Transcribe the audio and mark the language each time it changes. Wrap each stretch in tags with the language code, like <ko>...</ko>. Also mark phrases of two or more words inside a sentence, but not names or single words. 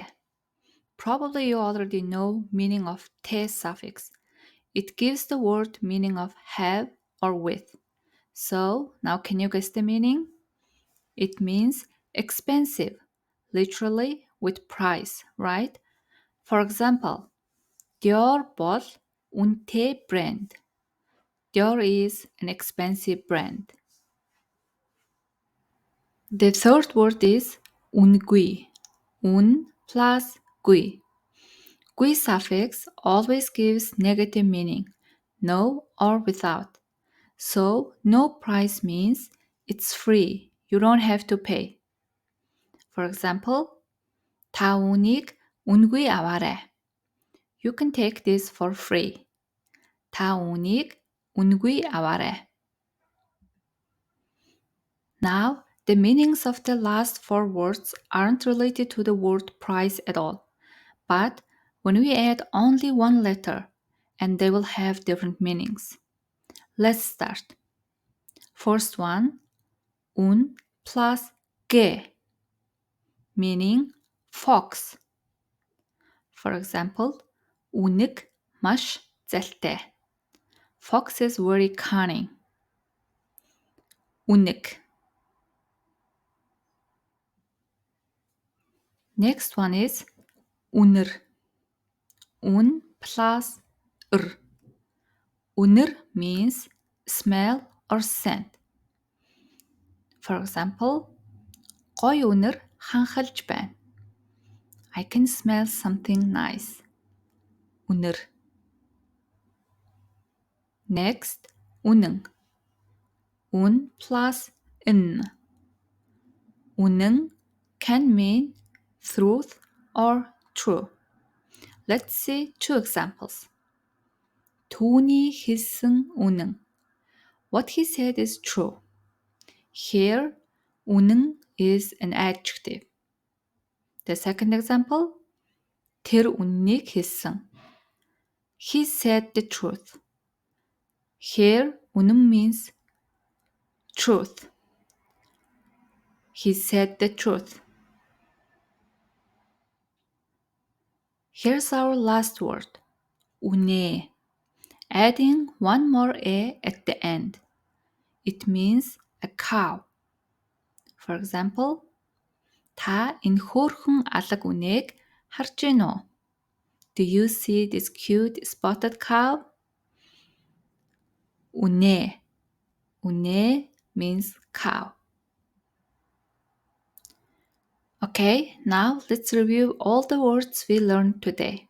<en>Probably you already know meaning of te suffix. It gives the word meaning of have or with. So, now can you guess the meaning? It means expensive, literally with price, right? For example,</en> <mn>Dior бол үнэтэй brand.</mn> <en>Dior is an expensive brand. The third word is үнгүй. Un plus gui. Gui suffix always gives negative meaning, no or without. So, no price means it's free. You don't have to pay. For example,</en> <mn>та үүнийг үнгүй аваарай.</mn> <en>You can take this for free.</en> <mn>та үүнийг үнгүй аваарай.</mn> <en>Now, the meanings of the last 4 words aren't related to the word price at all. But when we add only one letter, and they will have different meanings. Let's start. First one, un plus ge, meaning fox. For example,</en> <mn>үнэг маш залтай.</mn> <en>Fox is very cunning. Үнэг. Next one is үнэр. Un plus r. Үнэр means smell or scent. For example,</en> <mn>гоё үнэр ханхалж байна.</mn> <en>I can smell something nice. Үнэр. Next, үнэн. Un plus n. Үнэн can mean truth or true. Let's see 2 examples.</en> <mn>түүний хэлсэн үнэн.</mn> <en>What he said is true. Here, үнэн is an adjective. The second example,</en> <mn>тэр үннийг хэлсэн.</mn> <en>He said the truth. Here, үнэн means truth. He said the truth. Here's our last word, үнэ. Adding one more a at the end. It means a cow. For example,</en> <mn>та энэ хөөрхөн алаг үнээг харж байна уу?</mn> <en>Do you see this cute spotted cow? Үнэ. Үнэ means cow. Okay, now let's review all the words we learned today.</en>